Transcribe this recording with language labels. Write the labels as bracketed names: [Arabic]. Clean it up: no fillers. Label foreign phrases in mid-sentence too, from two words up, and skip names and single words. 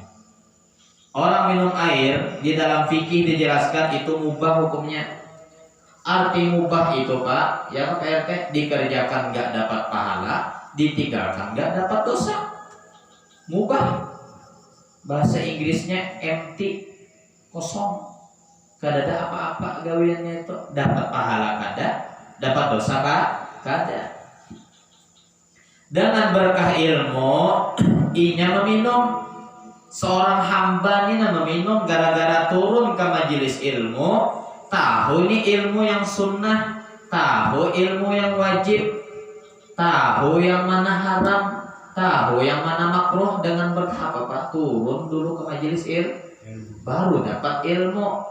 [Indonesian] Orang minum air di dalam fikih dijelaskan itu mubah hukumnya. Arti mubah itu Pak, ya Pak RT, dikerjakan gak dapat pahala, ditinggalkan gak dapat dosa. Mubah. Bahasa Inggrisnya empty, kosong. [Banjar] Kada ada apa-apa gawiannya itu. Dapat pahala kada, dapat dosa kada. [Indonesian] Dengan berkah ilmu, inya meminum. Seorang hamba ini meminum gara-gara turun ke majelis ilmu, tahu ini ilmu yang sunnah, tahu ilmu yang wajib, tahu yang mana haram, tahu yang mana makruh. Dengan berkah apa? Turun dulu ke majelis ilmu, baru dapat ilmu.